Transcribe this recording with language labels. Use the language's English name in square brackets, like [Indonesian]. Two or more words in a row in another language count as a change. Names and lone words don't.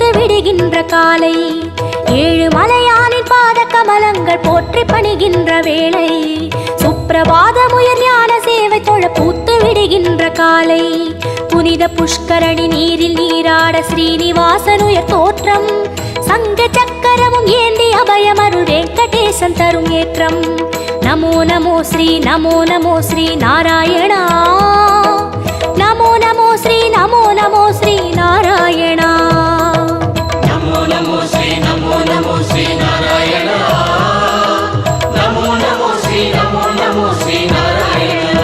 [Tamil] விடுகின்ற காலை ஏழுமலையானின் பாத கமலங்கள் போற்றி பணிகின்ற வேளை சுப்பிரபாதமுயர் ஞான சேவை தொழ பூத்து விடுகின்ற காலை புனித புஷ்கரணி நீரில் நீராட ஸ்ரீனிவாசனுயர் தோற்றம் சங்க சக்கரமும் ஏந்தி அபயமருள் வெங்கடேசன் தரும் ஏற்றம் [Sanskrit] நமோ நமோ ஸ்ரீ நாராயணா நமோ நமோ ஸ்ரீ நாராயணா నమో నమో శ్రీ నారాయణ నమో నమో శ్రీ నారాయణ